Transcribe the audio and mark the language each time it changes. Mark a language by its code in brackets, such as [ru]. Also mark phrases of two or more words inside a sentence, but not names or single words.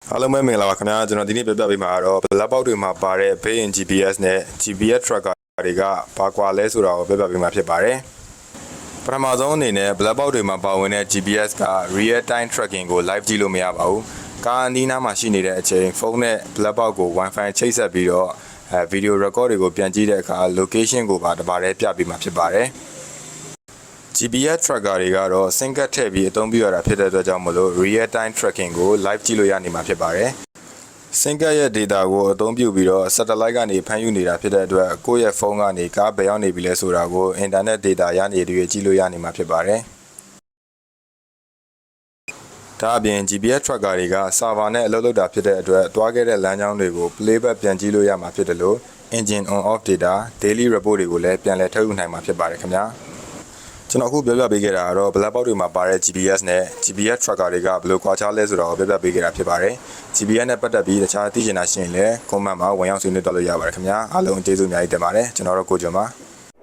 [my] အားလုံးပဲမင်္ဂလာပါခင်ဗျာကျွန်တော်ဒီနေ့ပြပြပေးမှာတော့ [en] black box [my] တွေမှာပါတဲ့ [en] Bay in GPS [my] နဲ့ [en] GPS tracker [my] တွေကဘာကွာလဲဆိုတာကိုပြပြပေးမှာဖြစ်ပါတယ်ပထမဆုံးအနေနဲ့ [en] black box [my] တွေမှာပါဝင်တဲ့ GPS က [en] real time tracking [my] ကို live ကြည့်လို့မရပါဘူးကားအနီးနားမှာရှိနေတဲ့အချိန်ဖုန်းနဲ့ [en] black box [my] ကို Wi-Fi ချိတ်ဆက်ပြီးတော့ [en] video record [my] တွေကိုပြန်ကြည့်တဲ့အခါ location ကိုပါတပါးတည်းပြပေးမှာဖြစ်ပါတယ် [en] GPS tracker [my] တွေကတော့ SIM ကတ်ထည့်ပြီးအသုံးပြုရတာဖြစ်တဲ့အတွက်ကြောင့်မလို့ [en] real time tracking [my] ကို live ကြည့်လို့ရနေမှာဖြစ်ပါတယ်။ SIM ကတ်ရဲ့ data ကိုအသုံးပြုပြီးတော့ satellite ကနေဖမ်းယူနေတာဖြစ်တဲ့အတွက်ကိုယ့်ရဲ့ဖုန်းကနေကားဘယ်ရောက်နေပြီလဲဆိုတာကို [en] internet data [my] ရနေတွေကြည့်လို့ရနေမှာဖြစ်ပါတယ်။ ဒါအပြင် [en] GPS tracker [my] တွေက server နဲ့အလုပ်လုပ်တာဖြစ်တဲ့အတွက်တွားခဲ့တဲ့လမ်းကြောင်းတွေကို playback ပြန်ကြည့်လို့ရမှာဖြစ်တယ်လို့ [en] engine on off data daily report [my] တွေကိုလည်းပြန်လည်ထုတ်ယူနိုင်မှာဖြစ်ပါတယ်ခင်ဗျာ။ကျွန်တော်အခုပြောပြပေးခဲ့တာကတော့ [en] black box [my] တွေမှာပါတဲ့ GPS နဲ့ [en] GPS tracker [my] တွေကဘယ်လိုကွာခြားလဲဆိုတာကိုပြောပြပေးခဲ့တာဖြစ်ပါတယ်။ GPS နဲ့ပတ်သက်ပြီးတခြားသိချင်တာရှိရင်လည်း comment မှာဝင်ရောက်ဆွေးနွေးတော့လို့ရပါတယ်ခင်ဗျာ။အားလုံးကျေးဇူးအများကြီးတင်ပါတယ်။ကျွန်တော်တို့ကိုကျော်ပါ